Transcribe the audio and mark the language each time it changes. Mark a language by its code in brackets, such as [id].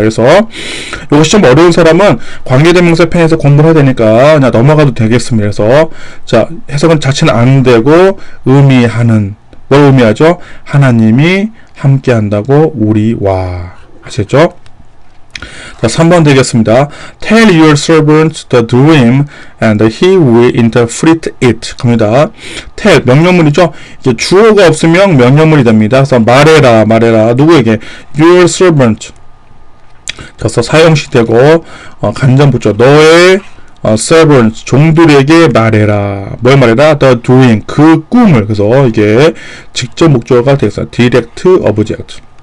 [ko] 그래서 이것이 좀 어려운 사람은 관계대명사 편에서 공부를 해야 되니까 그냥 넘어가도 되겠습니다. 그래서 자 해석은 자체는 안 되고 의미하는 뭘 의미하죠? 하나님이 함께 한다고 우리와. 아시겠죠? 자, 3번 되겠습니다. [en] Tell your servant the dream and he will interpret it. [ko] 갑니다. [en] Tell, [ko] 명령문이죠? 이제 주어가 없으면 명령문이 됩니다. 그래서 말해라. 누구에게? [en] Your servant. [ko] 그래서 사형식 되고, 간접부죠. 너의 servants, 종들에게 말해라. 뭘 말해라? [en] The dream, [ko] 그 꿈을. 그래서 이게 직접 목적어가 돼서 [en] direct object.